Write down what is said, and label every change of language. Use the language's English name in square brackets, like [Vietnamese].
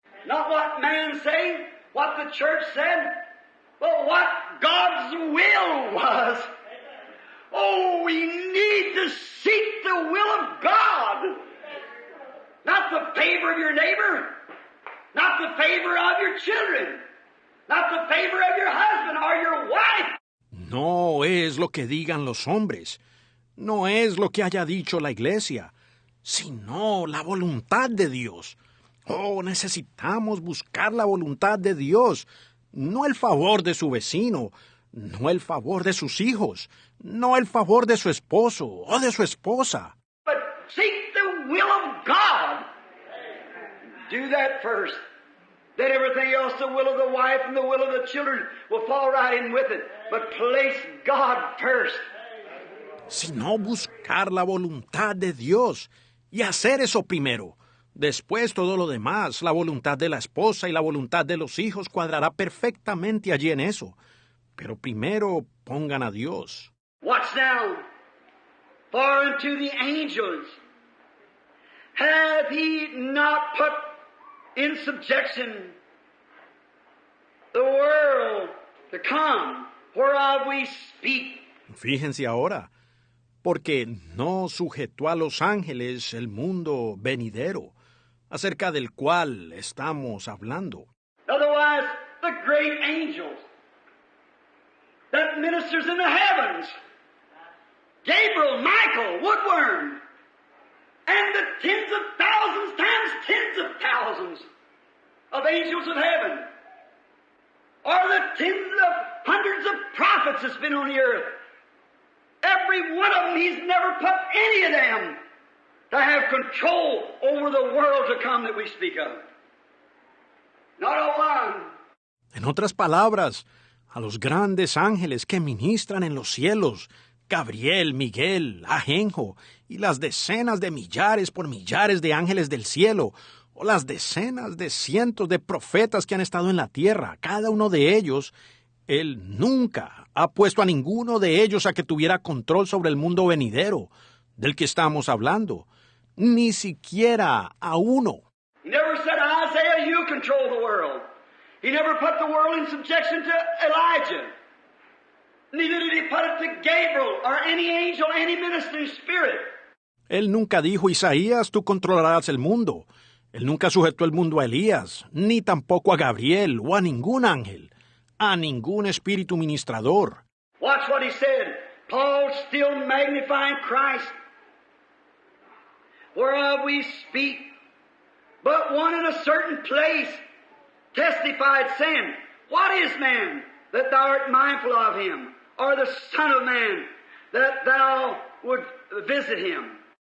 [English] Not what man say, what the church said, but what God's will was. Oh, we need to seek the will of God. Not the favor of your neighbor, not the favor of your children, not the favor of your husband or your wife. [Spanish] No es lo que digan los hombres, no es lo que haya dicho la iglesia, sino la voluntad de Dios. Oh, necesitamos buscar la voluntad de Dios, no el favor de su vecino, no el favor de sus hijos, no el favor de su esposo o de su esposa. [English] But seek the will of God. Do that first. Then everything else, the will of the wife and the will of the children, will fall right in with it. But place God first. [Spanish] Sino buscar la voluntad de Dios y hacer eso primero. Después todo lo demás, la voluntad de la esposa y la voluntad de los hijos cuadrará perfectamente allí en eso. Pero primero pongan a Dios. [English] Watch now. For unto the angels hath He not put in subjection the world to come, whereof we speak. [Spanish] Fíjense ahora, porque no sujetó a los ángeles el mundo venidero, acerca del cual estamos hablando. [English] Otherwise, the great angels that ministers in the heavens, Gabriel, Michael, Woodworm, and the tens of thousands times tens of thousands of angels of heaven, or the tens of hundreds of prophets that's been on the earth. Every one of them, He's never put any of them to have control over the world to come that we speak of. Not a one. [Spanish] En otras palabras, a los grandes ángeles que ministran en los cielos, Gabriel, Miguel, Ajenjo, y las decenas de millares por millares de ángeles del cielo, o las decenas de cientos de profetas que han estado en la tierra, cada uno de ellos, Él nunca ha puesto a ninguno de ellos a que tuviera control sobre el mundo venidero, del que estamos hablando, ni siquiera a uno. [English] He never said, Isaiah, you control the world. He never put the world in subjection to Elijah. Neither did He put it to Gabriel or any angel, any ministering spirit. [Spanish] Él nunca dijo, Isaías, tú controlarás el mundo. Él nunca sujetó el mundo a Elías, ni tampoco a Gabriel o a ningún ángel, a ningún espíritu ministrador. [English] Watch what he said. Paul still magnifying Christ, whereof we speak. But one in a certain place testified, saying, What is man, that thou art mindful of him? Or the Son of Man, that thou would visit him?